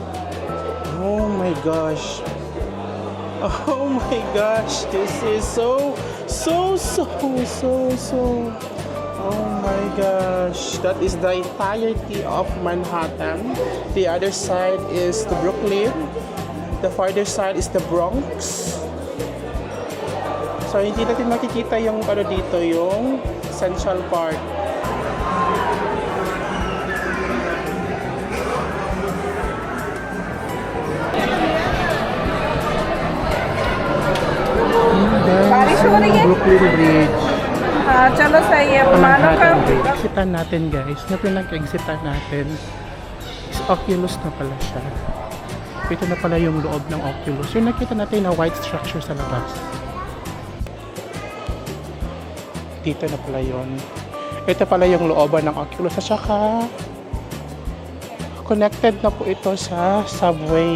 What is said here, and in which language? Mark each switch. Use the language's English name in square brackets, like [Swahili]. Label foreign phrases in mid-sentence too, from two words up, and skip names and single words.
[English] Oh my gosh. Oh my gosh, this is so. Oh my gosh, that is the entirety of Manhattan. The other side is the Brooklyn. The farther side is the Bronx. [Filipino] So hindi natin makikita yung dito, yung Central Park. [Hindi] बारिश हो रही है [English] Brooklyn Bridge. [Hindi] हाँ चलो सही है मानो का [English] Manhattan Bridge. [Filipino] Exitan natin guys. Na pinag-exitan natin is Oculus na pala siya. Ito na pala yung loob ng Oculus. Yung nakita natin na white structure sa labas. Dito na pala yun. Ito pala yung looban ng Oculus. At saka, connected na po ito sa subway.